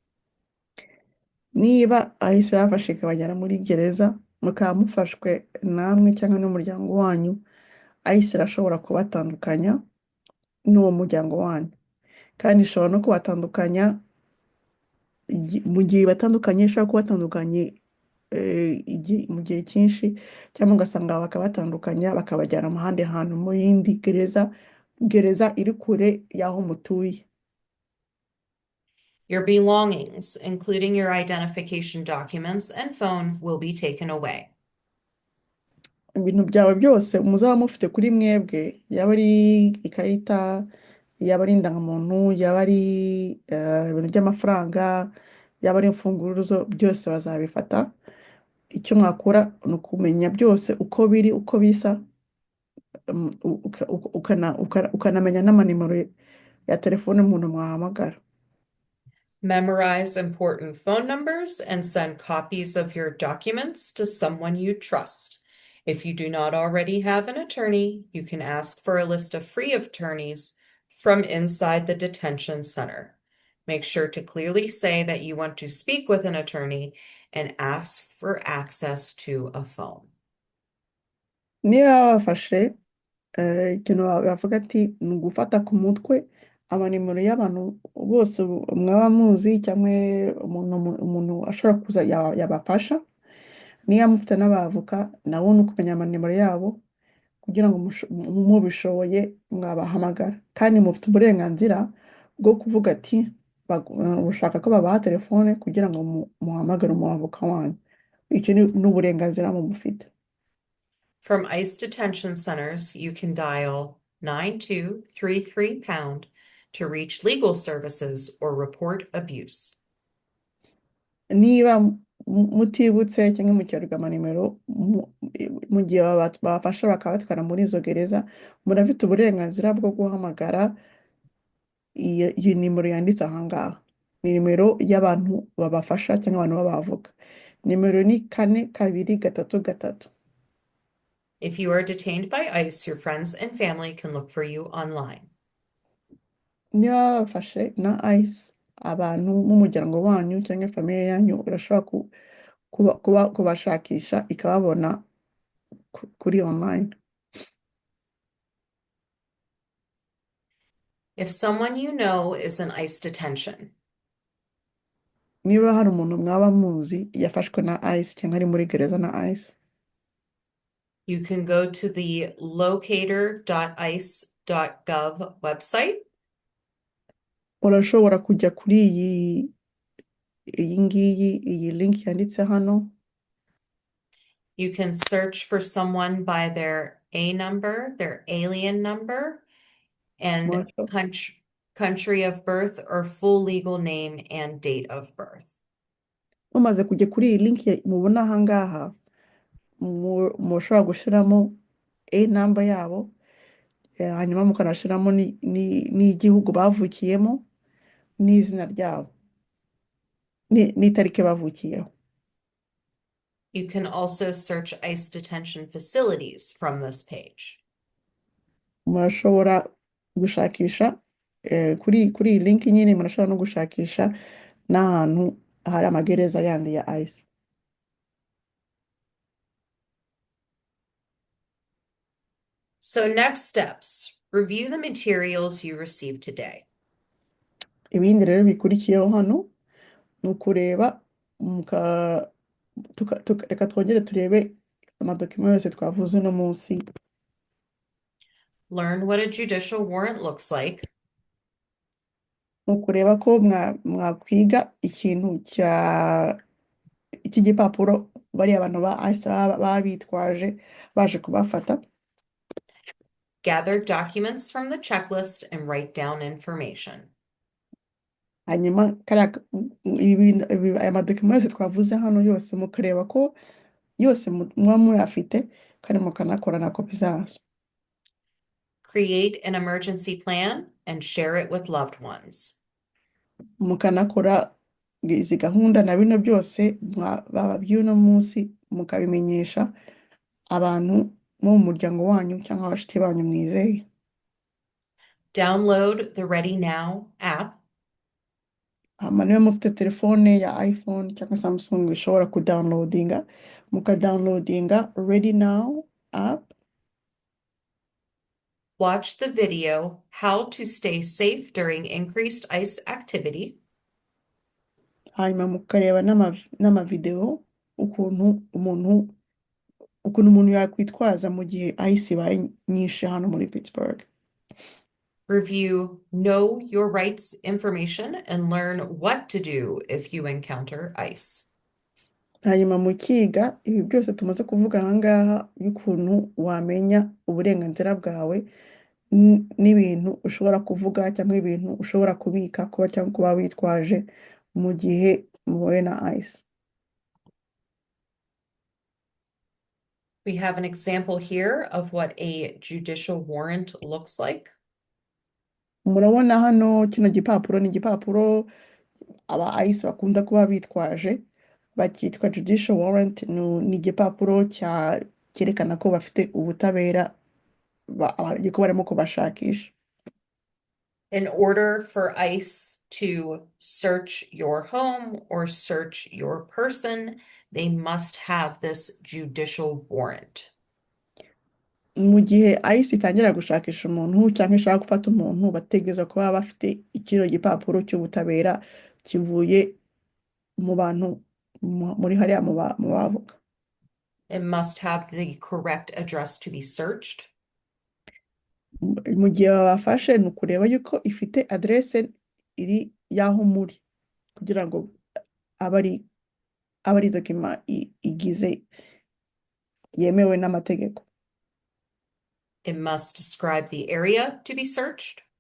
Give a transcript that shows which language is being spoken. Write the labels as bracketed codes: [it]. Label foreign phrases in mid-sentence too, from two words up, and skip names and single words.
[rw] Niba ICE yafashe ikabajyana muri gereza mukaba mufashwe namwe cyangwa n'umuryango wanyu, ICE irashobora kubatandukanya n'uwo muryango wanyu, kandi ishobora no kubatandukanya mu gihe batandukanye, ishobora kubatandukanye mu gihe cyinshi, cyangwa ugasanga bakabatandukanya bakabajyana mu handi hantu mu yindi gereza iri kure y'aho mutuye. [en] Your belongings, including your identification documents and phone, will be taken away. [rw] Ibintu byawe byose muzaba mufite kuri mwebwe, yaba ari ikarita, yaba ari indangamuntu, yaba ari ibintu by'amafaranga, yaba ari imfunguzo, byose bazabifata. Icyo mwakora ni ukumenya byose uko biri, uko bisa, ukanamenya n'amanimero ya telefone umuntu mwahamagara. [en] Memorize important phone numbers and send copies of your documents to someone you trust. If you do not already have an attorney, you can ask for a list of free attorneys from inside the detention center. Make sure to clearly say that you want to speak with an attorney and ask for access to a phone. [rw] Niba bafashe ikintu bavuga ati ni ugufata ku mutwe amanimero y'abantu bose mwaba muzi, cyangwa umuntu ashobora kuza yabafasha. Niba mufite n'abavoka nabo ni ukumenya amanimero yabo kugira ngo mubishoboye mwabahamagara, kandi mufite uburenganzira bwo kuvuga ati ushaka ko babaha telefone kugira ngo muhamagare umwavoka wanyu. Icyo ni uburenganzira mufite. [en] From ICE detention centers, you can dial 9233# to reach legal services or report abuse. [rw] Niba mutibutse cyangwa mukererwa amanimero mu gihe babafasha bakabatwara muri izo gereza murafite uburenganzira bwo guhamagara iyi nimero yanditse aha ngaha ni nimero y'abantu babafasha cyangwa abantu b'abavoka nimero ni 4223. [en] If you are detained by ICE, your friends and family can look for you online. [rw] niba babafashe na ICE abantu b'umuryango wanyu cyangwa famiye yanyu urashobora kubashakisha ikababona kuri online. [en] If someone you know is in ICE detention, [rw] niba hari umuntu mwaba muzi yafashwe na ICE cyangwa ari muri gereza na ICE [en] you can go to the locator.ice.gov website. [rw] urashobora kujya kuri iyi link yanditse hano. [en] You can search for someone by their A number, their alien number, and country of birth or full legal name and date of birth. [rw] mumaze kujya kuri iyi link mubona aha ngaha mushobora gushyiramo [en] A number [rw] yabo hanyuma mukanashyiramo n'igihugu bavukiyemo n'izina ryabo n'itariki bavukiyeho. [en] You can also search ICE detention facilities from this page. [rw] murashobora gushakisha kuri iyi link nyine murashobora no gushakisha n'ahantu hari amagereza yandi ya ICE. [en] So next steps, review the materials you received today. [rw] ibindi rero bikurikiyeho hano ni ukureba reka twongere turebe amadokima yose twavuze uno munsi. [en] Learn what a judicial warrant looks like. [rw] ni ukureba ko mwakwiga ikintu cy'igipapuro bariya abantu ba ICE baba bitwaje baje kubafata. [en] Gather documents from the checklist and write down information. [rw] hanyuma aya madokima yose twavuze hano yose mukareba ko yose muba muyafite kandi mukanakora na kopi zazo. [en] Create an emergency plan and share it with loved ones. [rw] mukanakora izi gahunda na bino byose baba by'uno munsi mukabimenyesha abantu bo mu muryango wanyu cyangwa abashyitsi banyu mwizeye. [en] Download the Ready Now app. [rw] niba mufite telefone ya iPhone cyangwa Samsung ishobora kudownloadinga mukadownloadinga Ready Now app. [en] Watch the video, How to Stay Safe During Increased ICE Activity. [rw] hanyuma mukareba n'amavideo ukuntu umuntu yakwitwaza mu gihe ICE ibaye nyinshi hano muri Pittsburgh. [en] Review Know Your Rights information and learn what to do if you encounter ICE. [rw] hanyuma mukiga ibi byose tumaze kuvuga aha ngaha y'ukuntu wamenya uburenganzira bwawe n'ibintu ushobora kuvuga cyangwa ibintu ushobora kubika kuba cyangwa kuba witwaje mu gihe muhuye na ICE. [en] We have an example here of what a judicial warrant looks like. [rw] murabona hano kino gipapuro ni igipapuro aba ICE bakunda kuba bitwaje bakitwa [en] judicial warrant. [rw] ni igipapuro cyerekana ko bafite ubutabera ko barimo kubashakisha. [en] In order for ICE to search your home or search your person, they must have this judicial warrant. [rw] mu gihe ICE itangira gushakisha umuntu cyangwa ishaka gufata umuntu bategereza kuba bafite ikino gipapuro cy'ubutabera kivuye mu bantu muri hariya mu bavoka. [en] It must have the correct address to be searched. [rw] mu gihe babafashe ni ukureba yuko ifite adresse iri y'aho muri kugira ngo abe ari dokima igize yemewe n'amategeko. [en] It must describe the area to be searched.